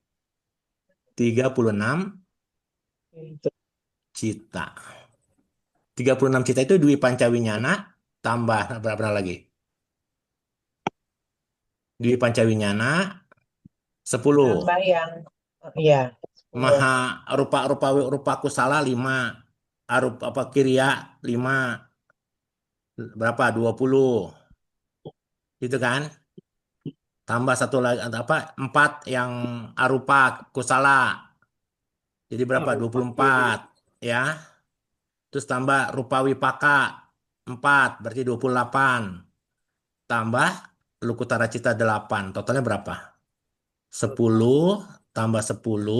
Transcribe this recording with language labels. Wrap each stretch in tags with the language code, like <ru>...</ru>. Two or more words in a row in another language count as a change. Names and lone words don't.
<id>36 Itu. cita. 36 cita itu</id> <pi>Dwi Pancawinyana</pi> <id>tambah berapa lagi?</id> <pi>Dwi Pancawinyana 10.</pi> <id>Tambah yang, ya, 10.</id> <pi>Maha rupa kusala 5. Arupa apa Kirya 5.</pi> <id>Berapa? 20. Itu kan? Tambah satu lagi apa? 4 yang</id> <pi>arupa kusala.</pi> <id>Jadi berapa?</id> <pi>Arupa kiri.</pi> <id>24 ya. Terus tambah</id> <pi>rupa wipaka</pi> <id>4 berarti 28. Tambah</id> <pi>Lukutara Cita</pi> <id>8. Totalnya berapa? 10 tambah 10.</id>